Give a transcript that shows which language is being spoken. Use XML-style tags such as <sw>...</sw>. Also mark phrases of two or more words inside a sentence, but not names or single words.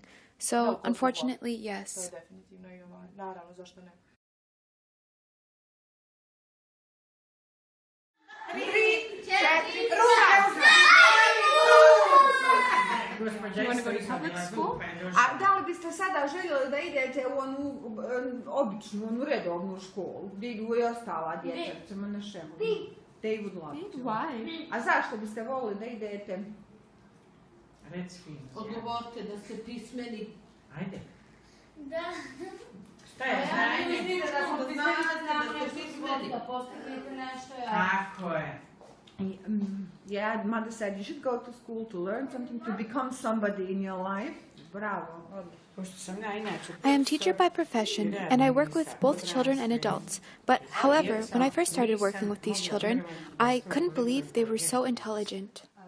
<en>So, unfortunately, yes. You want to go to public school?</en> <bs>A da li biste sada željeli da idete u onu običnu, onu redovnu školu, gdje idu i ostala djeca, recimo na šemu?</bs> <en>They would love to. Why?</en> <bs>A zašto biste volili da idete? Reci fino. Odgovorite da ste pismeni. Ajde. Da. Šta je znanje? Da ste pismeni. Da postignete nešto. Tako je.</bs> <en>Yeah, mother said you should go to school to learn something, to become somebody in your life.</en> <bs>Bravo.</bs> <en>I am teacher by profession, and I work with both children and adults. But, however, when I first started working with these children, I couldn't believe they were so intelligent.</en>